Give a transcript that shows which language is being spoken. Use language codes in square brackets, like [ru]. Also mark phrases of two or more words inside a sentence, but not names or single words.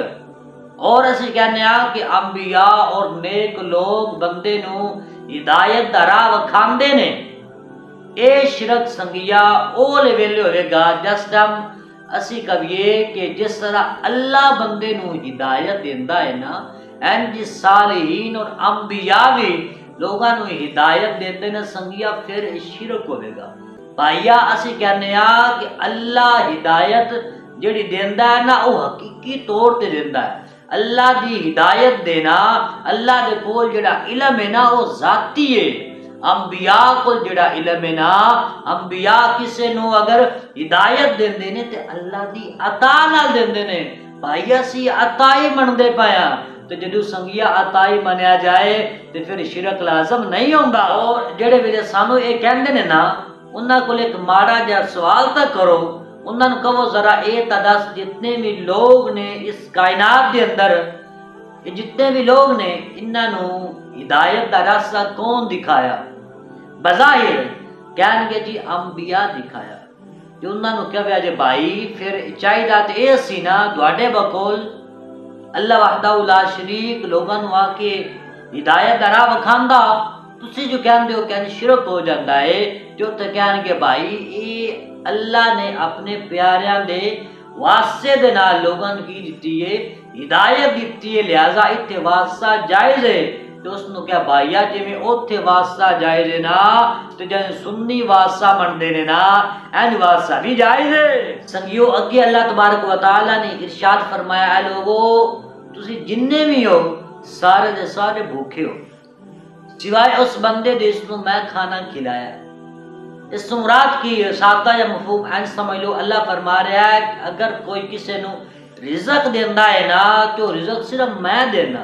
[pa] اور اسی کہنے ہاں کہ انبیاء اور نیک لوگ بندے نو ہدایت دا راہ وکھاندے نے، اے شرک سنگیا اولے ویلے ہوئے گا جس ٹائم اسی کہیے کہ جس طرح اللہ بندے نو ہدایت دیندا ہے نا، انج صالحین اور انبیاء بھی لوگاں نو ہدایت دیندے نے سنگیا، پھر شرک ہوئے گا۔ بھائیا اسی کہنے ہاں کہ اللہ ہدایت جڑی دیندا ہے نا وہ حقیقی طور تے دیندا ہے۔ اللہ دی ہدایت دینا، اللہ دے کول جڑا علم ہے نا وہ ذاتی ہے۔ انبیاء کو جڑا علم ہے نا، انبیاء کسے نو اگر ہدایت دیندے نے تے اللہ دی عطا نال دیندے نے۔ بھائی اسی عطا ہی مندے پایا، تو جدو سنگیا عطا ہی منیا جائے تے پھر شرک لازم نہیں ہوندا۔ اور جڑے ویلے سانو یہ کہندے نے نا انہاں کول ایک ماڑا جا سوال تک کرو، انہاں نوں کہو ذرا اے تدس جتنے بھی لوگ نے اس کائنات دے اندر، جتنے بھی لوگ نے انہاں نوں ہدایت دا راستہ کون دکھایا؟ بظاہر کہن گے جی انبیاء دکھایا۔ جو انہاں نوں کہیا جے بھائی پھر چاہیدا تے اے سی نا تواڈے بکول [ar] اللہ وحدہ لا شریک [pa] لوگاں نوں آ کے ہدایت دا راہ وکھاندا، تسی جو کہندے ہو کہ شرک ہو جاندا ہے، جو تے کہن گے بھائی اے اللہ نے اپنے پیاریاں دے واسطے دے نال لوگاں نوں کی دتی ہے، ہدایت دتی ہے، لہذا ایتھے واسطہ جائز ہے۔ تو اس نو کیا بھائیا جویں اوتھے واسطہ جائز ہے نا، تے جے سنی واسطہ مندے نے نا این واسطہ بھی جائز ہے۔ سنگیو اگے [ar] اللہ تبارک و تعالی [pa] نے ارشاد فرمایا اے لوگو تسی جننے بھی ہو سارے دے سارے بھوکے ہو سوائے اس بندے دے جس نو میں کھانا کھلایا۔ اس سے مراد کی سادہ یا مفہوم این سمجھ لو، اللہ فرما رہا ہے کہ اگر کوئی کسی نو رزق دیندا ہے نا تو رزق صرف میں دینا۔